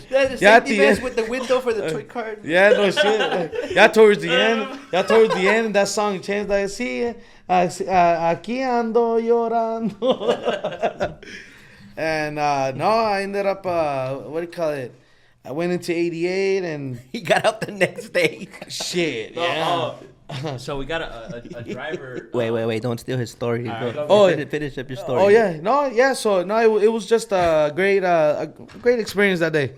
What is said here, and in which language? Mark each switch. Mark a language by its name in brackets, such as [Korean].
[English] The safety vest with the window for the toy card. Yeah, no shit. Yeah, towards the end, that song changed. Like, [Spanish] sí, aquí ando llorando. [English] And no, I ended up, what do you call it? I went into 88 and He got out the next day. shit. Yeah. So we got a driver. Wait, don't steal his story. Alright, Go. go Finish up your story. Oh yeah, no, yeah. So no, it was just a great experience that day.